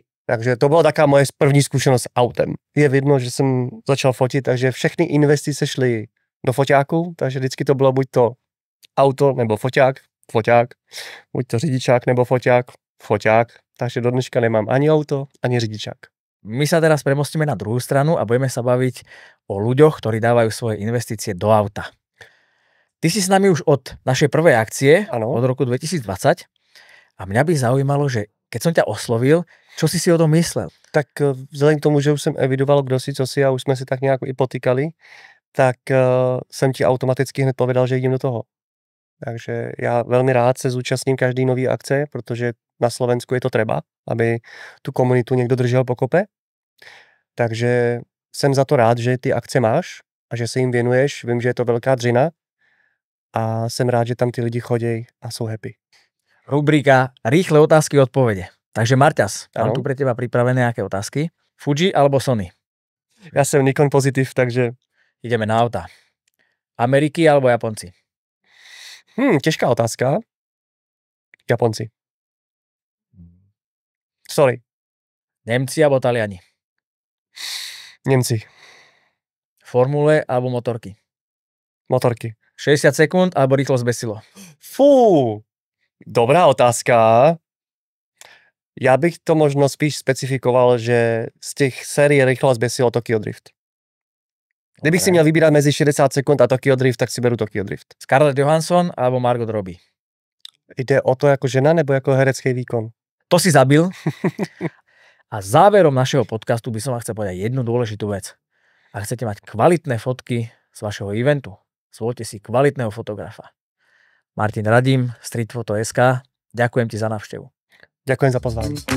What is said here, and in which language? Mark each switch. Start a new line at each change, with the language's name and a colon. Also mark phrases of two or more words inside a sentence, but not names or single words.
Czech: Takže to byla taková moje první zkušenost s autem. Je vidno, že jsem začal fotit, takže všechny investice šly do foťáku, takže vždycky to bylo buď to auto nebo foťák, buď to řidičák nebo foťák, takže do dneška nemám ani auto, ani řidičák.
Slovak: My sa teraz premostíme na druhou stranu a budeme sa baviť o ľuďoch, ktorí dávajú svoje investície do auta. Ty si s nami už od našej prvej akcie, ano, od roku 2020 a mňa by zaujímalo, že keď som ťa oslovil, čo si o tom myslel?
Czech: Tak vzhledem k tomu, že už jsem evidoval, kdo si, co si a už jsme si tak nějak i potýkali, tak jsem ti automaticky hned povedal, že jdem do toho. Takže já velmi rád se zúčastním každý nový akce, protože na Slovensku je to treba, aby tu komunitu někdo držel pokope. Takže jsem za to rád, že ty akce máš a že se jim věnuješ. Vím, že je to velká dřina a jsem rád, že tam ty lidi chodí a jsou happy.
Slovak: Rubrika Rýchle otázky a odpovede. Takže Marťas, mám tu pre teba pripravené nejaké otázky. Fuji alebo Sony?
Czech: Já jsem Nikon pozitiv, takže...
Slovak: Ideme na auta. Ameriky alebo Japonci?
Czech: Těžká otázka. Japonci. Sorry.
Slovak: Nemci alebo Taliani?
Czech: Němci.
Slovak: Formule alebo motorky?
Czech: Motorky.
Slovak: 60 sekúnd alebo rýchlosť bez silo?
Czech: Fú, dobrá otázka. Já bych to možno spíš specifikoval, že z těch sérií rychlo zběsilo Tokyo Drift. Kdybych si měl vybírat mezi 60 sekund a Tokyo Drift, tak si beru Tokyo Drift.
Slovak: Scarlett Johansson alebo Margot Robbie?
Czech: Jde o to jako žena nebo jako herecký výkon?
Slovak: To si zabil. A záverom našeho podcastu by som vám chcel povedať jednu dôležitú vec. Ak chcete mať kvalitné fotky z vašeho eventu, zvolte si kvalitného fotografa. Martin Radím, streetfoto.sk. Ďakujem ti za návštevu. Ďakujem za pozvání.